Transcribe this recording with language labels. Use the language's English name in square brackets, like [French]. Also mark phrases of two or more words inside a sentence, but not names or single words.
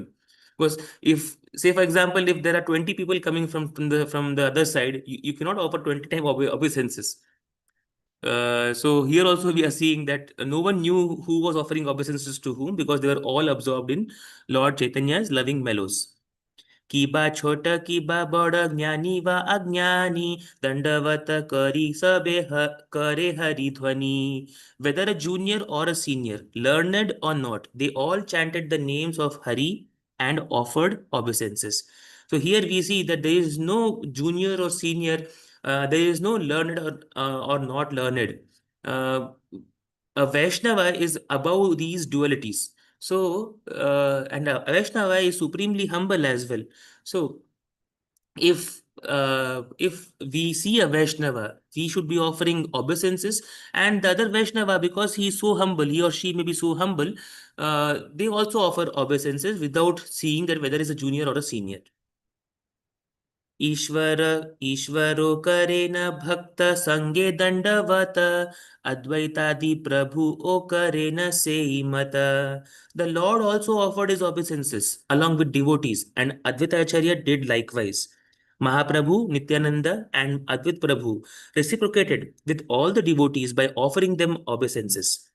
[English] Because if, say for example, if there are 20 people coming from the other side, you cannot offer 20 times obeisances. So here also we are seeing that no one knew who was offering obeisances to whom, because they were all absorbed in Lord Chaitanya's loving mellows. [Bangla] কি বা ছোট কি বা বড় জ্ঞানী ব অজ্ঞানী দণ্ডবত করি সবে করে হরি ধ্বনি. [English] Whether a junior or a senior, learned or not, they all chanted the names of Hari and offered obeisances. So here we see that there is no junior or senior, there is no learned or not learned. Uh, a Vaishnava is above these dualities. So, and a Vaishnava is supremely humble as well. So, if we see a Vaishnava, we should be offering obeisances, and the other Vaishnava, because he is so humble, he or she may be so humble, they also offer obeisances without seeing that whether it's a junior or a senior. [Bangla] ঈশ্বর ঈশ্বরো করে ন ভক্ত সঙ্গে দণ্ডবত Advaitadi Prabhu O করে ন সেই মত. [English] The Lord also offered his obeisances along with devotees, and Advaita Acharya did likewise. Mahaprabhu, Nityananda, and Advait Prabhu reciprocated with all the devotees by offering them obeisances.